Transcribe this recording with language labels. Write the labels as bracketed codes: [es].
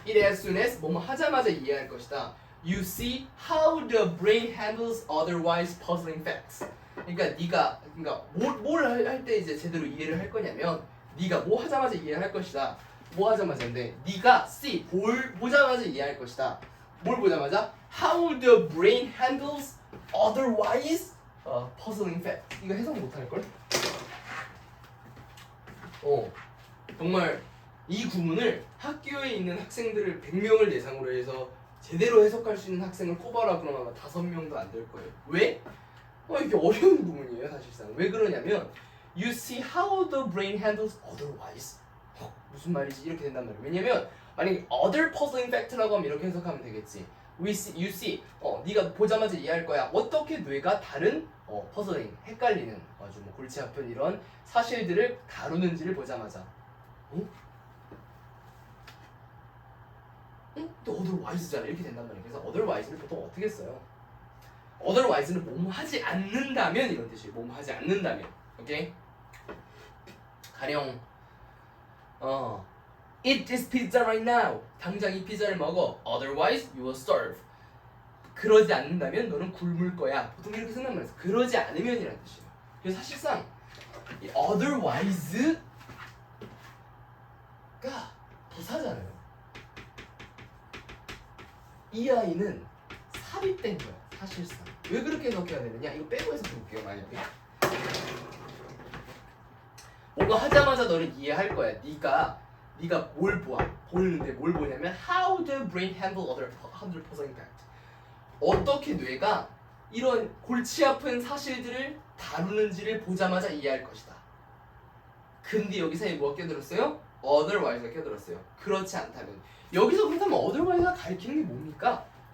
[en] It as soon as [ko] 뭐뭐 하자마자 이해할 것이다. [en] You see how the brain handles otherwise puzzling facts. [ko] 그러니까 뭘 할 때 이제 제대로 이해를 할 거냐면 네가 뭐 하자마자 이해할 것이다. 뭐 하자마자인데 네가 see 보자마자 이해할 것이다. 뭘 보자마자 [en] how the brain handles otherwise puzzling facts. [ko] 이거 해석 못할 걸? 정말 이 구문을 학교에 있는 학생들을 100명을 대상으로 해서 제대로 해석할 수 있는 학생을 꼽아라 그러면 아마 5명도 안 될 거예요. 왜? 이게 어려운 구문이에요 사실상. [en] 왜 그러냐면 You see how the brain handles otherwise. [ko] 무슨 말이지? 이렇게 된단 말이에요. 왜냐면 만약에 [en] other puzzling fact [ko] 라고 하면 이렇게 해석하면 되겠지. [en] You see, [ko] 네가 보자마자 이해할 거야. 어떻게 뇌가 다른 puzzling, 헷갈리는 아주 뭐 골치 아픈 이런 사실들을 다루는지를 보자마자. 또 otherwise잖아. 이렇게 된단 말이에요. 그래서 otherwise를 보통 어떻게 써요? otherwise는 뭐뭐 하지 않는다면 이런 뜻이에요. 뭐뭐 하지 않는다면. 오케이? 가령 [en] Eat this pizza right now. [ko] 당장 이 피자를 먹어. [en] Otherwise, you will starve. [ko] 그러지 않는다면 너는 굶을 거야. 보통 이렇게 쓴단 말이에요. 그러지 않으면이라는 뜻이에요. 그래서 사실상 이 otherwise가 부사잖아요. 이 아이는 삽입된 거야. 사실상. 왜 그렇게 해석해야 되느냐? 이거 빼고 해서 볼게요. 만약에 뭔가 하자마자 너는 이해할 거야. 네가 뭘 보는데 뭘 보냐면 [en] how the brain handle other puzzling fact. [ko] 어떻게 뇌가 이런 골치 아픈 사실들을 다루는지를 보자마자 이해할 것이다. 근데 여기서 뭐 껴들었어요? otherwise가 껴들었어요. 그렇지 않다면. 여기서 그렇다면 otherwise가 가리키는 게 뭡니까?